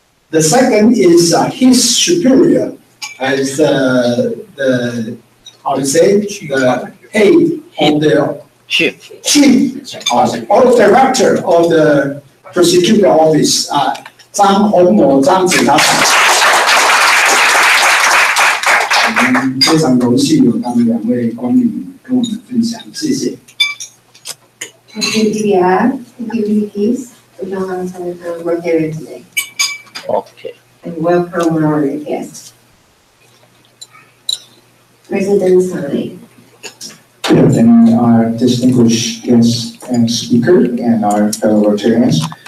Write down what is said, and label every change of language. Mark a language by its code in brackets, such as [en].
[en] The second is his superior as the how to say the head of the chief or director of the prosecutor office 张宏谋张检察长。 [zh] 非常荣幸有他们2位光临跟我们分享，谢谢。 [en] Thank you, Divya. Thank you, Vicky. We don't have to work here today. Okay. And welcome our guests. President Tsai. Good afternoon, our distinguished guests and speaker and our fellow Rotarians.